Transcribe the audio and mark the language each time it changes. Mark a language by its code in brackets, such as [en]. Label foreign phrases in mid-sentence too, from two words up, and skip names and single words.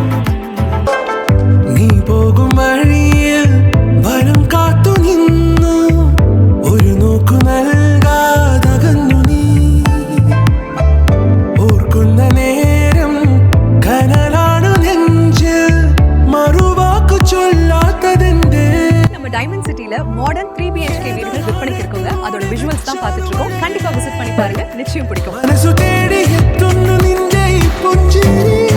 [ml] നീ പോകും വഴിയിൽ വനം കാത്തു നിന്നു ഒരു നോക്കു നൽകാതകന്നു നീ ഓർക്കുന്ന നേരം കനലാണു നെഞ്ചിൽ മറുവാക്കു ചൊല്ലാത്തതെന്തേ. [ta] நம்ம டைமண்ட் சிட்டில மாடர்ன் 3 BHK வீடுகள் விற்பனைக்கு இருக்குங்க. அதோட விஷுவல்ஸ் தான் பார்த்துட்டு இருக்கோம். கண்டிப்பா விசிட் பண்ணி பாருங்க, நிச்சயம் பிடிக்கும். [ml] മനസ്സു തേടി എത്തുന്നു നിന്റെ ഈ പുഞ്ചിരി